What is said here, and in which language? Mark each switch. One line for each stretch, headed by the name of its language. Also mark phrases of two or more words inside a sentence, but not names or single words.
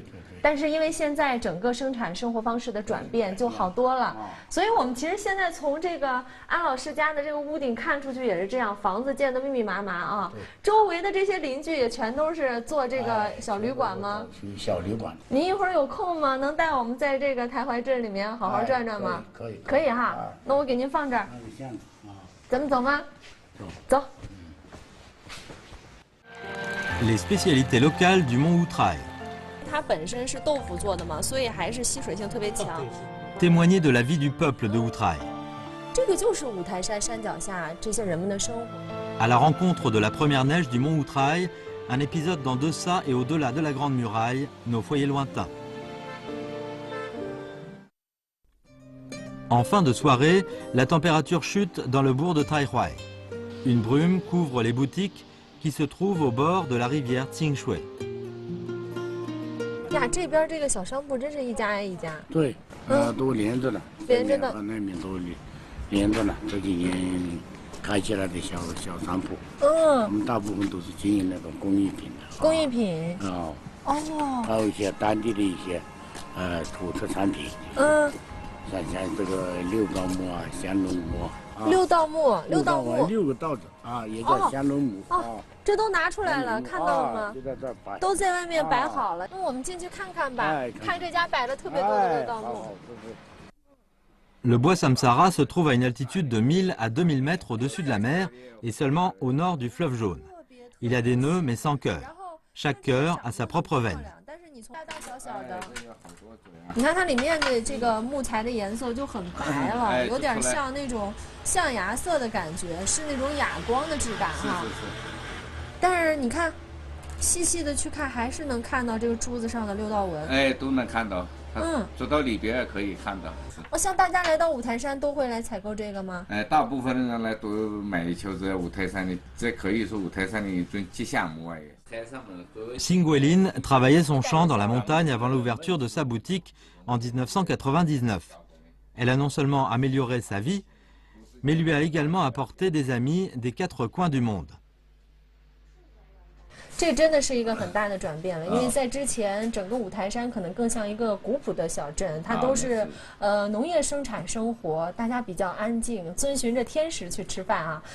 Chinese: 但是因为现在整个生产生活方式的转变就好多了，所以我们其实现在从这个安老师家的这个屋顶看出去也是这样，房子建得密密麻麻啊。周围的这些邻居也全都是做这个小旅馆吗？小旅馆。您一会儿有空吗？能带我们在这个台怀镇里面好好转转吗？可以。可以哈，那我给您放这儿。咱们走吗？走。
French: Les spécialités locales du mont Outrai.
Chinese: 它本身是豆腐做的嘛，所以还是吸水性特别强。
French: Témoigner de la vie du peuple de Outrai.
Chinese: 这个就是五台山山脚下这些人们的生活。
French: À la rencontre de la première neige du mont Outrai, un épisode dans Deça et au-delà de la Grande Muraille, nos foyers lointains. En fin de soirée, la température chute dans le bourg de Taihuai. Une brume couvre les boutiques qui se trouve au bord de la rivière Tsingshui.
Chinese: 呀，这边这个小商铺真是一家挨一家。对，都连着了，连着的，和那边都连着了。这几年开起来的小商铺，我们大部分都是经营那种工艺品的。工艺品。还有一些当地的一些土特产品。像这个六道木啊，香轮木。六道木，6个稻子啊，也叫香轮木啊。这都拿出来了，看到了吗？就在这儿摆，都在外面摆好了。那我们进去看看吧，看这家摆了特别多的六道木。
French: Le bois Samsara se trouve à une altitude de 1000 à 2000 mètres au-dessus de la mer et seulement au nord du fleuve Jaune. Il a des nœuds mais sans cœur. Chaque cœur a sa propre veine.
Chinese: 你看它里面的这个木材的颜色就很白了，有点像那种象牙色的感觉，是那种哑光的质感哈。但是你看，细细的去看，还是能看到这个珠子上的六道纹。哎，都能看到。走到里边也可以看到。像大家来到五台山都会来采购这个吗？大部分的人来都买球在五台山的，这可以说五台山的一种吉祥物哎。
French: Xingguilin travaillait son champ dans la montagne avant l'ouverture de sa boutique en 1999. Elle a non seulement amélioré sa vie, mais lui a également apporté des amis des 4 coins du monde.
Chinese: 这真的是一个很大的转变了，因为在之前整个五台山可能更像一个古朴的小镇，它都是农业生产生活，大家比较安静，遵循着天时去吃饭啊。